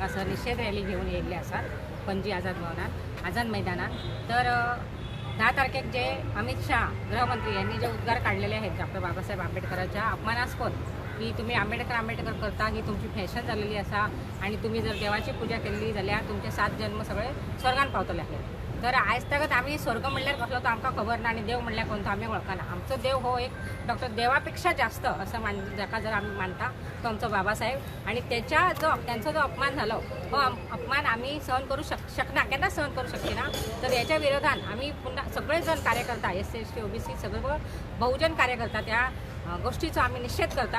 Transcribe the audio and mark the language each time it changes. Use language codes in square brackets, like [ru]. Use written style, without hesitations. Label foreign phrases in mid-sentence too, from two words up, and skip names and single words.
[kok] असं निषेध रॅली घेऊन येयल्ले आसात पणजी आझाद मैदानात। [mr] तर 10 तारखेक जे अमित शाह गृहमंत्री यांनी जे उद्गार काढलेले आहेत डॉक्टर बाबासाहेब आंबेडकरांच्या अपमानास्पद की तुम्ही आंबेडकर करता ही तुमची फॅशन झालेली असा आणि तुम्ही जर देवाची पूजा केली जाल्यार तुमचे 7 जन्म सगळे स्वर्गान पावतले आहेत। [kok] तर आयज तगत आम्ही स्वर्ग म्हणल्यार कसलो तो आमकां खबर ना आणि देव म्हणल्यार कोणतो आम्ही वळखना। आमचो देव हो एक डॉक्टर देवापेक्षा जास्त असं जाका जर आम्ही मानता तो आमचो बाबासाहेब आणि त्यांचा जो अपमान झालो हो अपमान आम्ही सहन करू शकना केन्ना सहन करू शकना। [mr] तर याच्या विरोधात आम्ही पुन्हा सगळेजण कार्यकर्ता SC ST OBC सगळे बहुजन कार्यकर्ता त्या गोष्टीचा आम्ही निषेध करता।